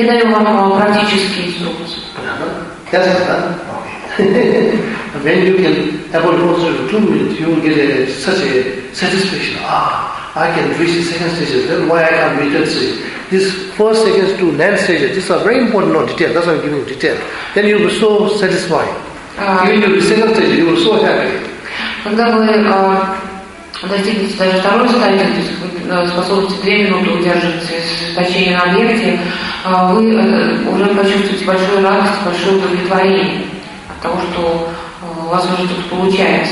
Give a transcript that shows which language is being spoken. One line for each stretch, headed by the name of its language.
Russian: Я даю вам практические инструкции.
English: Yes, okay. When you can have a closer to 2 minutes, you will get such a satisfaction. I can reach the second stage. Then why I can't reach the third stage? This first stage to ninth stage, this is a very important detail. That's why I'm giving you detail. Then you will be so satisfied. Even to the second stage, you will be so happy.
Russian: Когда вы достигнете даже второй стадии, то есть вы способны 2 минуты удерживать сосредоточение на объекте, вы уже почувствуете большую радость, большое удовлетворение от того, что у вас уже тут получается.